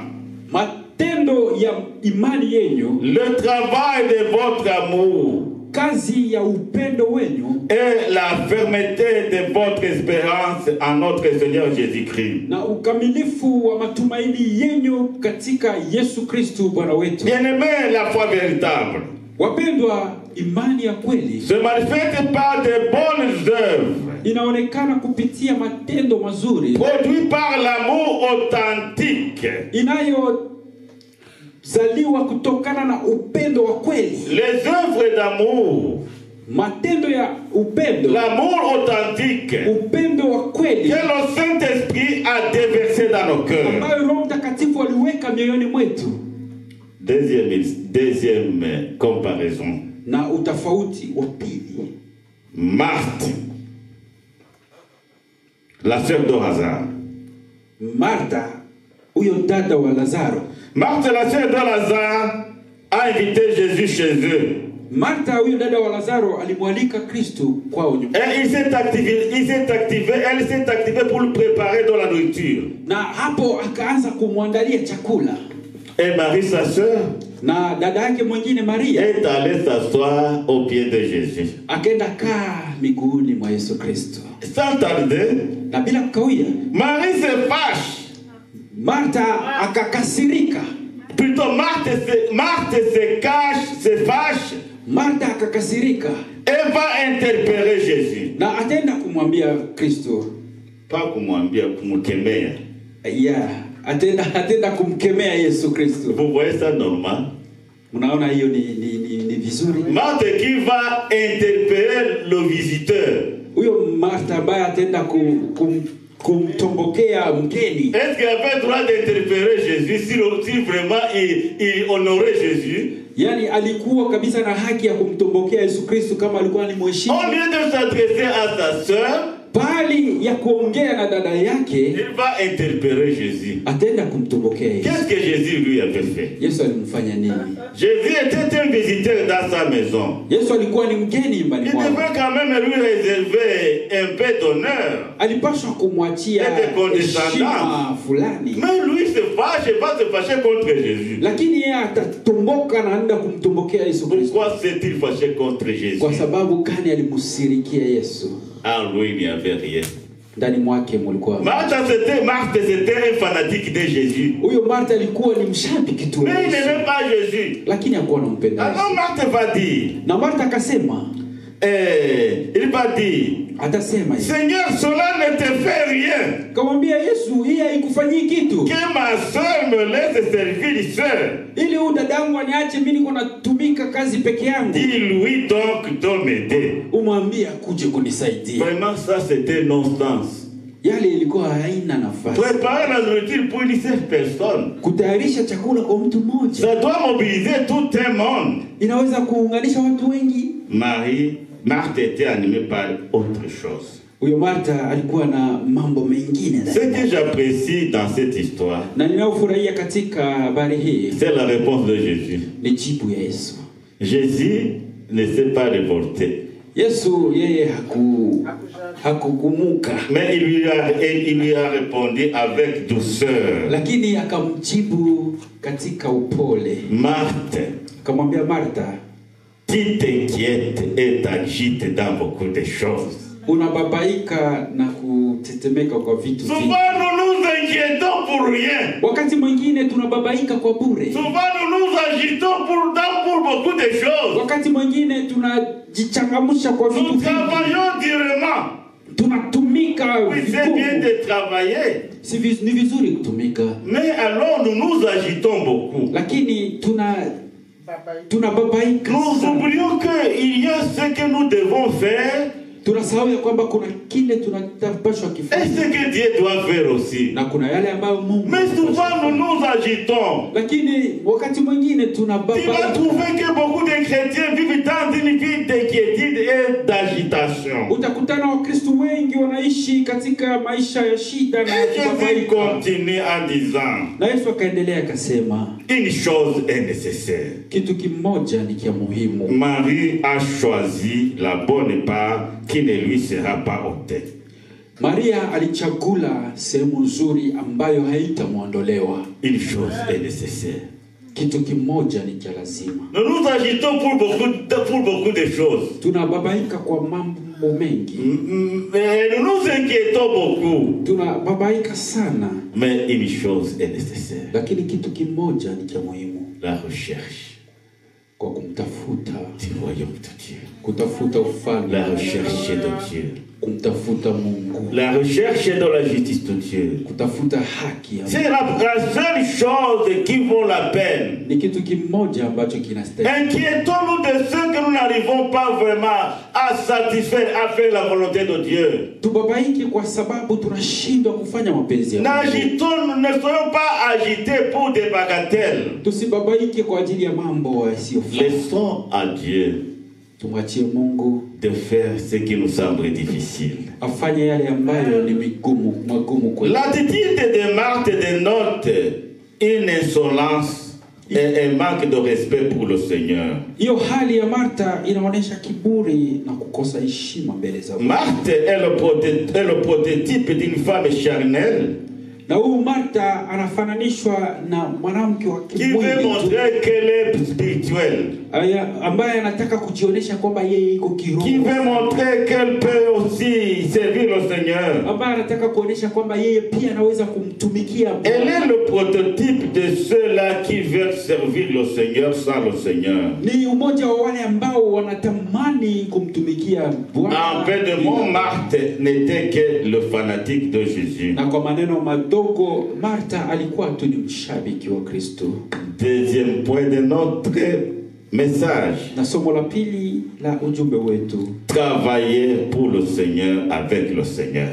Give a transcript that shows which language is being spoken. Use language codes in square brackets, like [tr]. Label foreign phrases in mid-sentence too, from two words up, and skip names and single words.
[sw] matendo ya imani yenyu, [fr] le travail de votre amour, [sw] kazi ya upendo wenyu, [fr] et la fermeté de votre espérance en notre Seigneur Jésus-Christ. [sw] Na ukamilifu wa matumaini yenyu katika Yesu Kristo Bwana wetu. [fr] Bien-aimés, la foi véritable, [sw] wapendwa, imani ya kweli [fr] se manifeste par de bonnes œuvres, [sw] inaonekana kupitia matendo mazuri, [fr] produit par l'amour authentique, [sw] inayozaliwa kutokana na upendo wa kweli. [fr] Les œuvres d'amour, [sw] matendo ya upendo, [fr] l'amour authentique, [sw] upendo wa kweli, [fr] que le Saint-Esprit a déversé dans nos cœurs. [sw] Ambayo Roho Mtakatifu aliweka mioyoni mwetu. [fr] Deuxième comparaison. [sw] Na utafauti wa pili. [fr] Marthe, la sœur de Lazare. [sw] Martha, huyo dada wa Lazaro. [fr] Marthe, la sœur de Lazare, a invité Jésus chez eux. [sw] Martha, huyo dada wa Lazaro, alimwalika Kristo kwao nyumbani. [fr] Et elle s'est activée pour lui préparer de la nourriture. [sw] Na hapo akaanza kumwandalia chakula. [fr] Et Marie, sa sœur, [sw] na dada yake mwingine Maria [fr] est allée s'asseoir aux pieds de Jésus. [sw] Akaenda kaa miguuni mwa Yesu Kristo. [fr] Sans tarder, [sw] na bila kukawia, [fr] Marie se fâche. [sw] Martha akakasirika. [fr] Plutôt Marthe se fâche. [sw] Martha akakasirika. [fr] Elle va interpeller Jésus. [sw] Na atenda kumwambia Kristo. Pas kumwambia, kumkemea. Yeah, atenda kumkemea Yesu Kristo. [fr] Vous voyez ça normal? [sw] Mnaona hiyo ni vizuri. [fr] Marthe qui va interpeller le visiteur. [sw] Huyo Martha ambaye atenda kumtombokea mgeni. [fr] Est-ce qu'il avait droit d'interpeller Jésus si vraiment il honorait Jésus? [sw] Yani alikuwa kabisa na haki ya kumtombokea Yesu Kristo kama alikuwa ni mheshimu. [fr] Au lieu de s'adresser à sa sœur, [sw] bali ya kuongea na dada yake, [fr] il va interpeller Jésus. [sw] Atenda kumtombokea Yesu. [fr] Qu'est-ce que Jésus lui avait fait? [sw] Yesu alimfanya nini? [fr] Jésus était un visiteur dans sa maison. [sw] Yesu alikuwa ni mgeni nyumbani mwake. [fr] Il devait quand même lui réserver un peu d'honneur. [sw] Alipaswa kumwachia heshima fulani. [fr] Mais lui se fâche, va se fâcher contre Jésus. [sw] Lakini yeye atatomboka na anaenda kumtombokea Yesu Kristo. [fr] Pourquoi s'est-il fâché contre Jésus? [sw] Kwa sababu gani alimsirikia Yesu? [fr] En lui, il n'y avait rien. [sw] Ndani mwake mulikuwa. [fr] Marthe, c'était un fanatique de Jésus. [sw] Huyo Martha alikuwa ni mshabiki tu. [fr] Mais il n'aimait pas Jésus. [sw] Lakini hakuwa anampenda. [fr] Alors Marthe va dire. [sw] Na Martha akasema. [fr] Il va dire. [sw] Atasema hivi. [fr] Seigneur, cela ne te fait rien. [sw] Kamwambia Yesu, hii haikufanyii kitu. [fr] Que ma sœur me laisse servir seule. [sw] Ili huyu dadangu aniache mimi niko natumika kazi peke yangu. [fr] Dis-lui donc de m'aider. [sw] Umwambie akuje kunisaidia. [fr] Vraiment ça c'était non-sens. [sw] Yale ilikuwa haina nafasi. [fr] Préparer la nourriture pour une seule personne. [sw] Kutayarisha chakula kwa mtu mmoja. [fr] Ça doit mobiliser tout un monde. [sw] Inaweza kuunganisha watu wengi. [fr] Marthe était animée par autre chose. [sw] Huyo Martha alikuwa na mambo mengine. [fr] Ce que j'apprécie dans cette histoire, [sw] na ninayofurahia katika habari hii, [fr] c'est la réponse de Jésus. [sw] Ni jibu ya Yesu. [fr] Jésus ne s'est pas révolté. [sw] Yesu yeye hakugumuka. [fr] Mais il lui a répondu avec douceur. [sw] Lakini akamjibu katika upole. [fr] Marthe, [sw] akamwambia Martha, [fr] tu t'inquiètes et t'agites dans beaucoup de choses. [sw] Unababaika na kutetemeka kwa vitu vingi. [fr] Souvent nous nous inquiétons pour rien. [sw] Wakati mwingine tunababaika kwa bure. [fr] Souvent nous nous agitons pour beaucoup de choses. [sw] Wakati mwingine tunajichangamsha kwa vitu vingi. [fr] Nous travaillons durement. [sw] Tunatumika. [fr] Oui, c'est bien de travailler. [sw] Ni vizuri kutumika. [fr] Mais alors nous nous agitons beaucoup. [sw] Lakini tunababaika. [fr] Nous oublions qu'il y a ce que nous devons faire. [sw] Tunasahau ya kwamba kuna kile tunatapaswa kufanya. [fr] Et ce que Dieu doit faire aussi. [sw] Na kuna yale ambayo Mungu. [fr] Mais souvent nous nous agitons. [sw] Lakini wakati mwingine tunababaika. [fr] Tu vas trouver que beaucoup de chrétiens vivent dans une vie d'inquiétude et d'agitation. [sw] Utakutana Wakristo wengi wanaishi katika maisha ya shida na kubabaika. [fr] Et Jésus continue en disant. [sw] Na Yesu akaendelea akasema, [fr] une chose est nécessaire. [sw] Kitu kimoja ni kia muhimu. [fr] Marie a choisi la bonne part qui ne lui sera pas ôtée. [sw] Maria alichagula sehemu nzuri ambayo haitamwondolewa. [fr] Une chose est nécessaire. [sw] Kitu kimoja ni cha lazima. [fr] Nous nous agitons pour beaucoup de choses. [sw] Tunababaika kwa mambo mengi. [fr] Mais nous nous inquiétons beaucoup. [sw] Tunababaika sana. [fr] Mais une chose est nécessaire. [sw] Lakini kitu kimoja ni cha muhimu. [fr] La recherche. [sw] Kwa kumtafuta. [fr] Du royaume de Dieu. [sw] Kutafuta ufalme. [fr] La recherche de Dieu. [sw] kumtafuta Mungu, [fr] la recherche dans la justice de Dieu. [sw] kutafuta haki ya Mungu. [fr] C'est la seule chose qui vaut la peine. [sw] Ni kitu kimoja ambacho kinastahili. [fr] Inquiétons-nous de ce que nous n'arrivons pas vraiment à satisfaire, à faire la volonté de Dieu. [sw] Tubabaike kwa sababu tunashindwa kufanya mapenzi ya Mungu. [fr] Ne soyons pas agités pour des bagatelles. [sw] Tusibabaike kwa ajili ya mambo yasiyofaa. [fr] Laissons à Dieu [sw] Tumwachie Mungu [fr] de faire ce qui nous semble difficile. [sw] afanye yale ambayo ni magumu kwetu. [fr] L'attitude de Marthe dénote une insolence et un manque de respect pour le Seigneur. [sw] Hiyo hali ya Martha inaonyesha kiburi na kukosa heshima mbele za Mungu. [fr] Marthe est le prototype d'une femme charnelle [sw] Na huyu Martha anafananishwa na mwanamke wa [fr] qui veut [sw] kimwili [fr] montrer qu'elle est spirituelle, [sw] ambaye anataka kujionyesha kwamba yeye iko kiroho, [fr] qui veut montrer qu'elle peut aussi servir le Seigneur. [sw] ambaye anataka kuonyesha kwamba yeye pia anaweza kumtumikia Mungu. [fr] Elle est le prototype de ceux-là qui veulent servir le Seigneur sans le Seigneur. [sw] Ni umoja wa wale ambao wanatamani kumtumikia Bwana. [fr] En fait de mots, Marthe n'était que le fanatique de Jésus. [sw] Na kwa maneno madogo, Martha alikuwa tu ni mshabiki wa Kristo. [fr] Deuxième point de notre message. [sw] Na somo la pili la ujumbe wetu, [fr] Travailler pour le Seigneur avec le Seigneur.